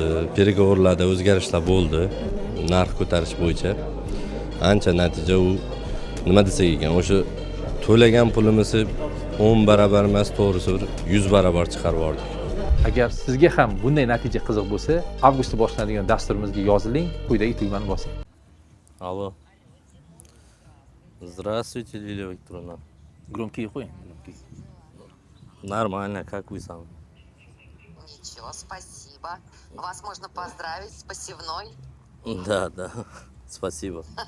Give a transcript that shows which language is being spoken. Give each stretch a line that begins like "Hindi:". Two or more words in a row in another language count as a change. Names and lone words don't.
Uzbek: Переговорlarda o'zgarishlar bo'ldi. Narx ko'tarish bo'yicha. Ancha natija u nima desak ekan, o'sha to'lagan pulimizni 10 barobar emas, to'g'risi 100 barobar chiqarib yubordik. Agar sizga ham bunday natija qiziq bo'lsa, avgustda boshlanadigan dasturimizga yoziling, quyidagi tugmani bosing.
Russian: Алло. Здравствуйте, Лилия Викторовна.
Uzbek: Громкий qo'ying.
Russian: Нормально, как вы сам? Ничего, спасибо. Вас можно поздравить с посевной. Да, да. Спасибо.